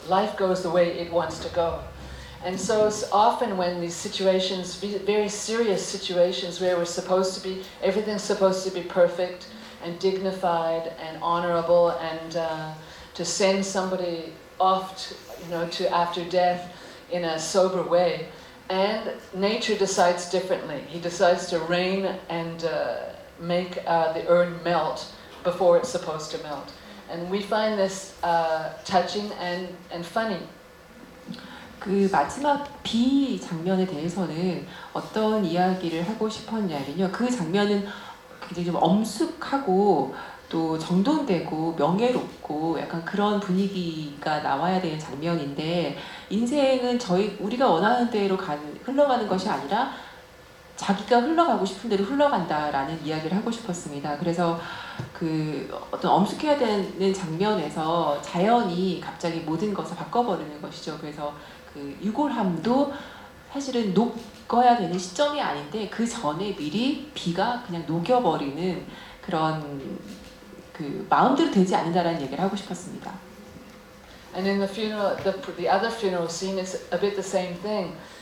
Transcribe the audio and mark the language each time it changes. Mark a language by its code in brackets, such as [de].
[en] Life goes the way it wants to go. And so it's often when these situations, very serious situations where everything's supposed to be perfect and dignified and honorable, and to send somebody off to after death in a sober way. And nature decides differently. He decides to rain and make the urn melt before it's supposed to melt. And we find this touching and funny. [ko] 그 마지막 비 장면에 대해서는 어떤 이야기를 하고 싶었냐면요. 그 장면은 굉장히 좀 엄숙하고 또 정돈되고 명예롭고 약간 그런 분위기가 나와야 되는 장면인데, 인생은 우리가 원하는 대로 흘러가는 것이 아니라 자기가 흘러가고 싶은 대로 흘러간다라는 이야기를 하고 싶었습니다. 그래서 어떤 엄숙해야 되는 장면에서 자연이 갑자기 모든 것을 바꿔버리는 것이죠. 그래서 유골함도 사실은 녹아야 되는 시점이 아닌데 그 전에 미리 비가 그냥 녹여버리는 그런 마음대로 되지 않는다라는 얘기를 하고 싶었습니다. [en] And in the funeral, the other funeral scene is a bit the same thing.